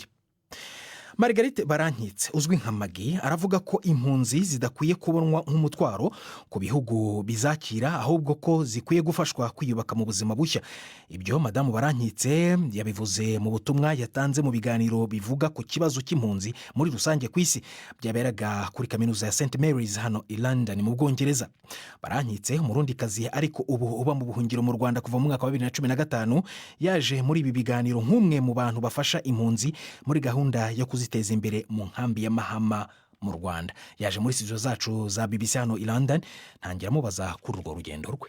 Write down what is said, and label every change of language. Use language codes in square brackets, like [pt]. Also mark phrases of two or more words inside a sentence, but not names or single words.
[rw] Margarite Barankitse uzwi nka Magi aravuga ko impunzi zidakwiye kubonwa nk'umutwaro ku bihugu bizakira, ahubwo ko zikwiye gufashwa kwiyubaka mu buzima bushya. Ibyo Madame Barankitse yabivuze mu butumwa yatanze mu biganiro bivuga ku kibazo cy'impunzi muri rusange ku isi byaberaga kuri kaminuza ya St Mary's hano i London mu Bwongereza. Barankitse umurundikazi ariko ubu uba mu buhungiro mu Rwanda kuva mu mwaka wa 2015 yaje muri ibi biganiro nk'umwe mu bantu bafasha impunzi muri gahunda yo ziteza imbere mu nkambi ya Mahama mu Rwanda. Yaje muri studio zacu za BBC hano i London, ntangira mubaza kuri urwo rugendo rwe.